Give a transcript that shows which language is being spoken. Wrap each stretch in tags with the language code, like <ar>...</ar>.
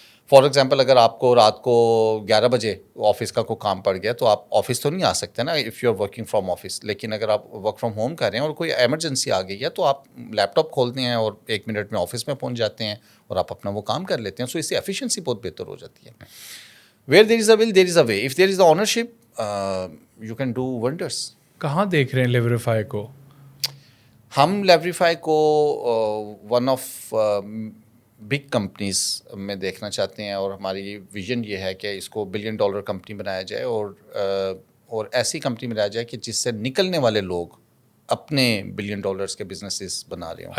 <ur>For example اگر آپ کو رات کو 11 بجے آفس کا کوئی کام پڑ گیا تو آپ آفس تو نہیں آ سکتے نا,</ur> <en>If you are working from office.</en> <ur>لیکن اگر آپ ورک فرام ہوم کر رہے ہیں اور کوئی ایمرجنسی آ گئی ہے تو آپ لیپ ٹاپ کھولتے ہیں اور 1 منٹ میں آفس میں پہنچ جاتے ہیں اور آپ اپنا وہ کام کر لیتے ہیں. سو اس سے ایفیشنسی بہت بہتر ہو جاتی ہے.</ur> <en>Where there is a will there is a way, if there is a ownership you can do wonders.</en> <ur>کہاں دیکھ رہے ہیں لیوریفائی کو؟ ہم لیوریفائی کو ون آف بگ کمپنیز میں دیکھنا چاہتے ہیں, اور ہماری ویژن یہ ہے کہ اس کو $1 بلین کمپنی بنایا جائے, اور ایسی کمپنی بنایا جائے کہ جس سے نکلنے والے لوگ اپنے $1 بلین کے بزنسز بنا رہے ہوں.</ur>